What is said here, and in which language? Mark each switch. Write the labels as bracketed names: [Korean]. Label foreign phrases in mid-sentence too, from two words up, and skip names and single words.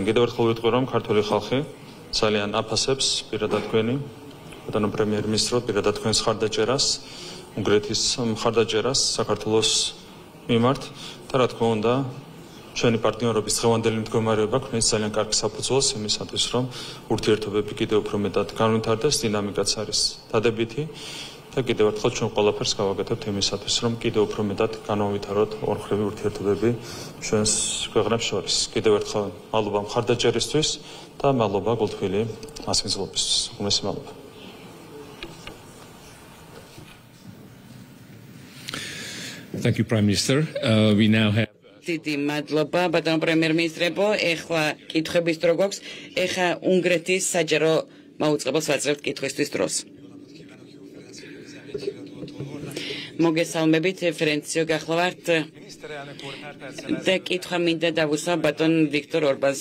[Georgian] კიდევ ერთხელ ვიტყვი, რომ ქართული ხალხი ძალიან აფასებს პირადად თქვენი ბატონო პრემიერ-მინისტრო, პირადად თქვენს მხარდაჭერას, უნგრეთის მხარდაჭერას საქართველოს მიმართ და რა თქმა უნდა, ჩვენი პარტნიორობის დღევანდელი მდგომარეობა ქმნის ძალიან კარგ საფუძველს იმისათვის, რომ ურთიერთობები კიდევ უფრო მეტად განვითარდეს, დინამიკაც არის დადებითი და კიდევ ერთხელ ჩვენ ყველაფერს გავაკეთებთ იმისათვის, რომ კიდევ უფრო მეტად განავითაროთ ორმხრივი ურთიერთობები ჩვენს ქვეყნებს შორის. კიდევ ერთხელ მადლობა მხარდაჭერისთვის და მადლობა გულთბილი მასპინძლობისთვის. უმეტესი მადლობა. [English] Thank you, Prime Minister. We now have [Georgian] დიდი მადლობა ბატონო პრემიერ-მინისტრებო. ეხლა კითხვების დრო გვაქვს. ეხლა უნგრეთის საჯარო მაუწყებელს ვაძლევთ კითხვისთვის დროს. მოგესალმებით, ფერენციო გახლავართ და კითხვა მინდა დავუსვა ბატონ ვიქტორ ორბანს.